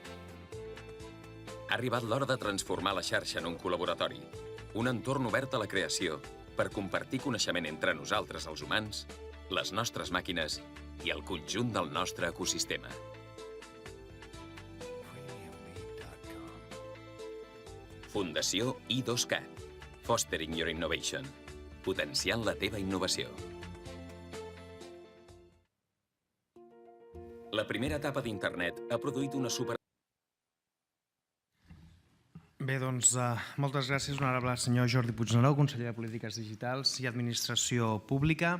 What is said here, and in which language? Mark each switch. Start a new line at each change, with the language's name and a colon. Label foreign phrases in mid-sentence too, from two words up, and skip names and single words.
Catalan: Ha arribat l'hora de transformar la xarxa en un col·laboratori, un entorn obert a la creació per compartir coneixement entre nosaltres, els humans, les nostres màquines i el conjunt del nostre ecosistema. Fundació I2CAT.
English: Fostering your innovation.
Catalan: Potenciant la teva innovació. La primera etapa d'internet ha produït una super... Bé, doncs, moltes gràcies, honorable senyor Jordi Puigneró, conseller de Polítiques Digitals i Administració Pública.